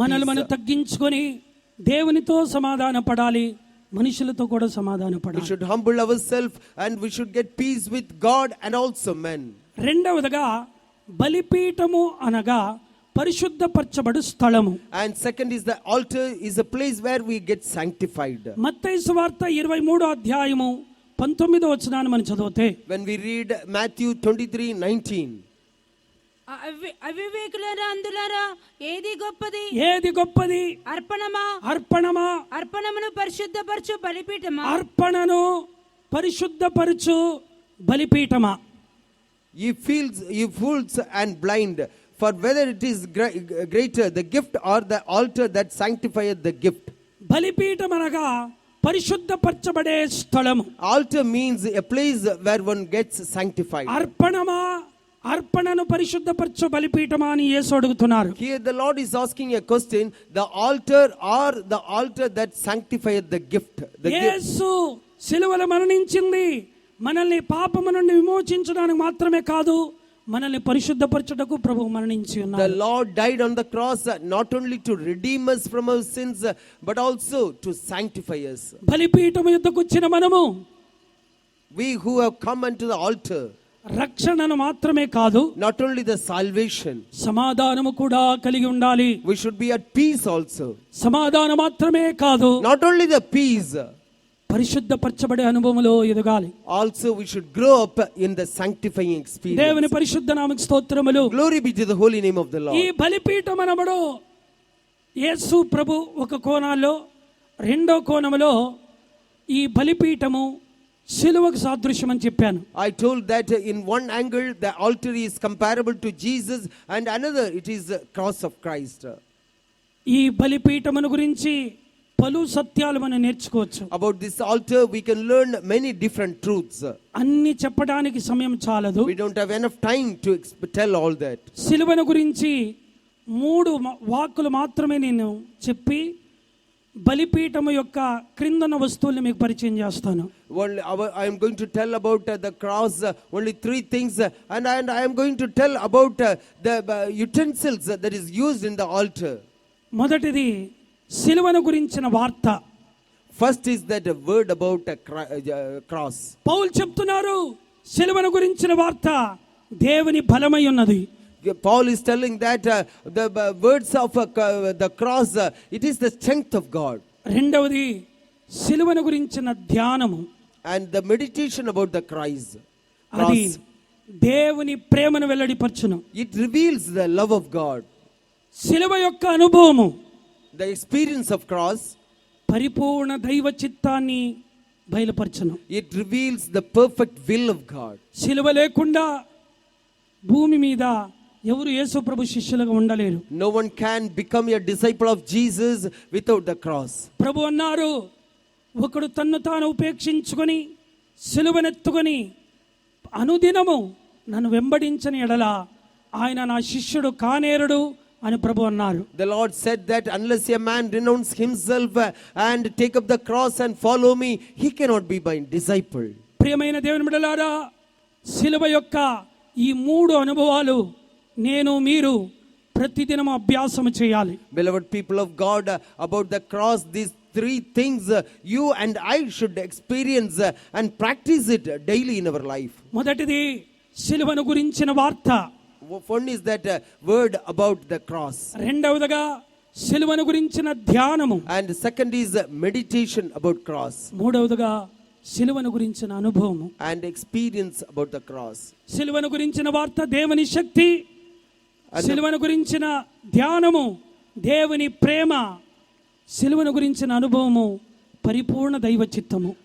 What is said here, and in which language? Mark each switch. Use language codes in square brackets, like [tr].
[te] మనల్ని మనం [en] peace. [te] తగ్గించుకొని దేవునితో సమాధాన పడాలి, మనుషులతో కూడా సమాధాన [en] We [te] పడాలి. [en] should humble ourselves and we should get peace with God and also men. [te] రెండవదిగా బలిపీఠము అనగా పరిశుద్ధపరచబడు స్థలము. [en] And second is the altar is a place where we get sanctified. [te] మత్తయి సువార్త 23వ అధ్యాయము 19వ వచనాన్ని మనం చదివితే [en] When we read Matthew 23:19, [te] అవివేకులారా అందులారా ఏది గొప్పది? ఏది గొప్పది? అర్పణమా? అర్పణమును పరిశుద్ధపరచు బలిపీఠమా? అర్పణను పరిశుద్ధపరచు బలిపీఠమా? [en] ye fools and blind, for whether it is greater the gift or the altar that sanctifieth the gift. [te] బలిపీఠం అనగా పరిశుద్ధపరచబడే స్థలము. [en] Altar means a place where one gets sanctified. [te] అర్పణను పరిశుద్ధపరచు బలిపీఠమా అని యేసు అడుగుతున్నారు. [en] Here the Lord is asking a question, the altar or the altar that sanctifieth the gift. [te] యేసు సిలువలో మరణించింది మనల్ని పాపము నుండి విమోచించడానికి మాత్రమే కాదు, మనల్ని పరిశుద్ధపరచుటకు ప్రభువు మరణించి ఉన్నారు. [en] The Lord died on the cross not only to redeem us from our sins but also to sanctify us. [te] బలిపీఠము యొద్దకు వచ్చిన మనము [en] We who have come unto the altar, [te] రక్షణను మాత్రమే కాదు, [en] not only the salvation, [te] సమాధానము కూడా కలిగి ఉండాలి. [en] we should be at peace also. [te] సమాధానం మాత్రమే కాదు, [en] Not only the peace, [te] పరిశుద్ధపరచబడే అనుభవంలో ఎదగాలి. [en] also we should grow up in the sanctifying experience. [te] దేవుని పరిశుద్ధ నామముకు స్తోత్రములు. [en] Glory be to the holy name of the [te] ఈ [en] Lord. [te] బలిపీఠం అనబడు యేసు ప్రభు ఒక కోణంలో, రెండో కోణంలో ఈ బలిపీఠము సిలువకు సాదృశ్యం అని చెప్పాను. [en] I told that in one angle the altar is comparable to Jesus and another it is the cross of Christ. [te] ఈ బలిపీఠమును గురించి పలు సత్యాలు మనం నేర్చుకోవచ్చు. [en] About this altar we can learn many different truths. [te] అన్ని చెప్పడానికి సమయం చాలదు. [en] We don't have enough time to tell all that. [te] సిలువను గురించి 3 వాక్కులు మాత్రమే నేను చెప్పి బలిపీఠము యొక్క క్రిందన వస్తువుల్ని మీకు పరిచయం చేస్తాను. [en] I am going to tell about the cross, only 3 things, and I am going to tell about the utensils that is used in the altar. [te] మొదటిది సిలువను గురించిన వార్త. [en] First is that a word about a cross. [te] పౌలు చెప్తున్నారు సిలువను గురించిన వార్త దేవుని బలమై ఉన్నది. [en] Paul is telling that the words of the cross, it is the strength of God. [te] రెండవది సిలువను గురించిన ధ్యానము. [en] And the meditation about the Christ. [te] అది దేవుని ప్రేమను వెల్లడిపరచును. [en] It reveals the love of God. [te] సిలువ యొక్క అనుభవము, [en] The experience of cross, [te] పరిపూర్ణ దైవ చిత్తాన్ని బయలుపరచును. [en] it reveals the perfect will of God. [te] సిలువ లేకుండా భూమి మీద ఎవరు యేసు ప్రభు శిష్యులుగా ఉండలేరు. [en] No one can become a disciple of Jesus without the cross. [te] ప్రభు అన్నారు, ఒకడు తన్ను తాను ఉపేక్షించుకొని సిలువనెత్తుకొని అనుదినము నన్ను వెంబడించని ఎడల ఆయన నా శిష్యుడు కానేరుడు అని ప్రభు అన్నారు. [en] The Lord said that unless a man renounce himself and take up the cross and follow me, he cannot be my disciple. [te] ప్రియమైన దేవుని బిడ్డలారా, సిలువ యొక్క ఈ 3 అనుభవాలు నేను మీరు ప్రతిదినం అభ్యాసం చేయాలి. [en] Beloved people of God, about the cross, these three things you and I should experience and practice it daily in our life. [te] మొదటిది సిలువను గురించిన వార్త, [en] One is that word about the cross. [te] రెండవదిగా సిలువను గురించిన ధ్యానము, [en] And second is meditation about cross. [te] మూడవదిగా సిలువను గురించిన అనుభవము. [en] And experience about the cross. [te] సిలువను గురించిన వార్త దేవుని శక్తి, సిలువను గురించిన ధ్యానము దేవుని ప్రేమ, సిలువను గురించిన అనుభవము పరిపూర్ణ దైవ చిత్తము.